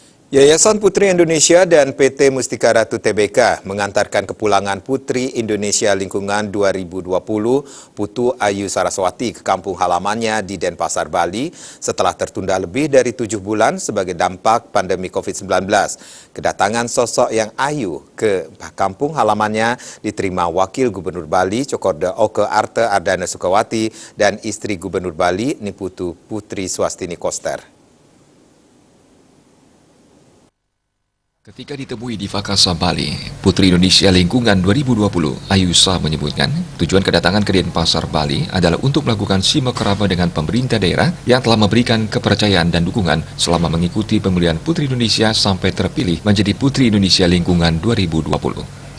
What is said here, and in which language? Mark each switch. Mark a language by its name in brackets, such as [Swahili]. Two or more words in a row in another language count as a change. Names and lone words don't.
[Indonesian] Yayasan Putri Indonesia dan PT Mustika Ratu Tbk mengantarkan kepulangan Putri Indonesia Lingkungan 2020 Putu Ayu Saraswati ke kampung halamannya di Denpasar, Bali setelah tertunda lebih dari 7 bulan sebagai dampak pandemi COVID-19. Kedatangan sosok yang ayu ke kampung halamannya diterima Wakil Gubernur Bali Cokorda Oke Arte Ardana Sukawati dan istri Gubernur Bali Niputu Putri Swastini Koster. Ketika ditemui di Fakasa, Bali, Putri Indonesia Lingkungan 2020, Ayusa menyebutkan tujuan kedatangan ke Denpasar, Bali adalah untuk melakukan silaturahmi dengan pemerintah daerah yang telah memberikan kepercayaan dan dukungan selama mengikuti pemilihan Putri Indonesia sampai terpilih menjadi Putri Indonesia Lingkungan 2020.